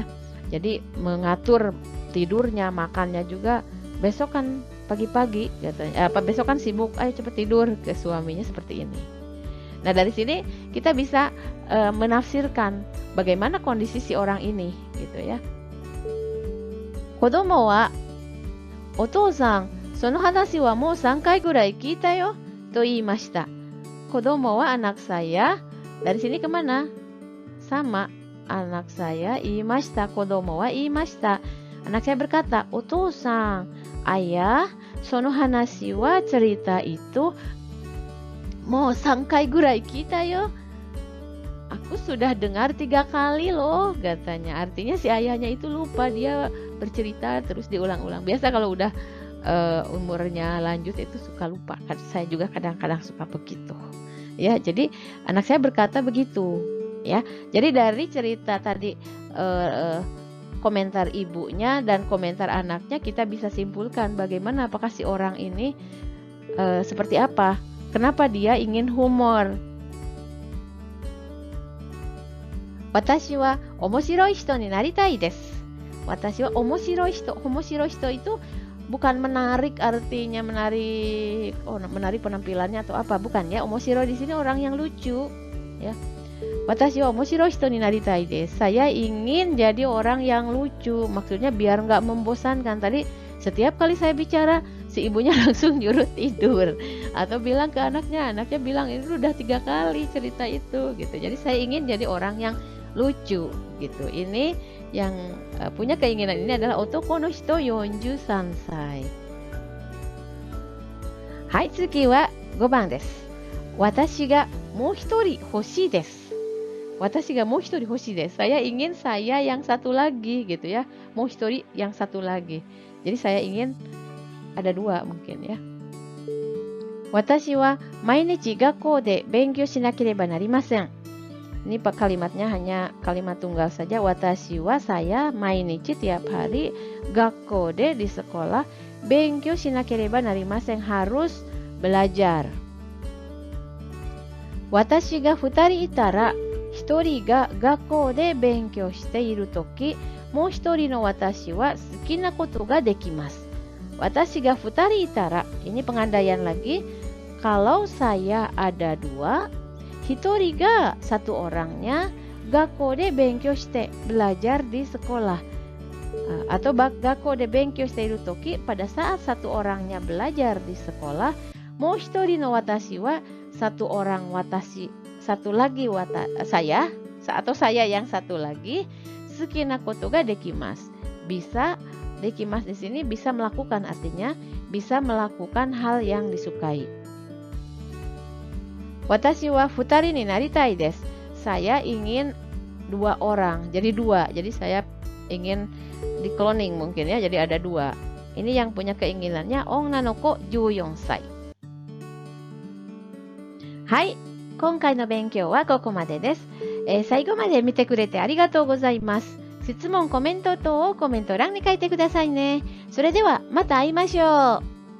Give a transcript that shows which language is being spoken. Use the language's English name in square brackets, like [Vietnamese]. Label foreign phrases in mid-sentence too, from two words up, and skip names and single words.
[Indonesian] Jadi mengatur tidurnya, makannya juga. Besok kan pagi-pagi katanya, besok kan sibuk, ayo cepat tidur, ke suaminya seperti ini. Nah, dari sini kita bisa menafsirkan bagaimana kondisi si orang ini gitu ya. [Japanese] 子供はお父さんその話はもう3回ぐらい来たよと言いました. 子供は, [Indonesian] anak saya, dari sini kemana? Sama, anak saya, [Japanese] 言いました、子供は言いました. [Indonesian] Anak saya berkata, "Otosan, ayah, [Japanese] その話は [Indonesian] cerita itu mau [Japanese] 3ぐらい来たよ." [Indonesian] Aku sudah dengar 3 kali loh, katanya. Artinya si ayahnya itu lupa, dia bercerita terus diulang-ulang. Biasa kalau udah umurnya lanjut itu suka lupa. Saya juga kadang-kadang suka begitu. Ya, jadi anak saya berkata begitu. Ya, jadi dari cerita tadi komentar ibunya dan komentar anaknya kita bisa simpulkan bagaimana apakah si orang ini seperti apa. Kenapa dia ingin humor? [Japanese] 私は面白い人になりたいです. 私は面白い人. 面白い人 [Indonesian] itu bukan menarik, artinya menarik, menarik penampilannya atau apa, bukan ya. Omoshiroi di sini orang yang lucu, ya. [Japanese] 私は面白い人になりたいです. [Indonesian] Saya ingin jadi orang yang lucu. Maksudnya biar nggak membosankan. Tadi setiap kali saya bicara, si ibunya langsung nyuruh tidur atau bilang ke anaknya bilang ini udah 3 kali cerita itu gitu. Jadi saya ingin jadi orang yang lucu gitu. Ini yang punya keinginan ini adalah [Japanese] 男の人43歳. はい、月は 5番です。私がもう一人欲しいです。私がもう一人欲しいです。 [Indonesian] Saya ingin saya yang satu lagi gitu ya. Mau hitori yang satu lagi. Jadi saya ingin ada 2 mungkin ya. [Japanese] 私は毎日学校で勉強しなければなりません. [Indonesian] Ini kalimatnya hanya kalimat tunggal saja. [Japanese] 私は [Indonesian] saya mainichi tiap hari, [Japanese] 学校で [Indonesian] di sekolah, [Japanese] 勉強しなければなりません [Indonesian] harus belajar. [Japanese] 私が 2人いたら、1人が学校で勉強しているとき、もう1人の私は好きなことができます。Watashi ga 2人いたら、 [Indonesian] ini pengandaian lagi. Kalau saya ada 2, [Japanese] 1 人が [Indonesian] satu orangnya, [Japanese] 学校で勉強して, [Indonesian] belajar di sekolah. [Japanese] Atau 学校で勉強しているとき, [Indonesian] pada saat satu orangnya belajar di sekolah, [Japanese] もう一人の私は, [Indonesian] satu orang [Japanese] watashi, [Indonesian] satu lagi saya, atau saya yang satu lagi, [Japanese] 好きなことができます. [Indonesian] Bisa, dekimasu di sini bisa melakukan, artinya bisa melakukan hal yang disukai. [Japanese] 私は 2人になりたいです。 [Indonesian] Saya ingin 2 orang, jadi 2. Jadi saya ingin di cloning mungkin ya, jadi ada 2. Ini yang punya keinginannya [Japanese] 女の子14歳. Hai, 今回の勉強はここまでです。最後まで見てくれてありがとうございます。質問、コメント等をコメント欄に書いてくださいね。それではまた会いましょう。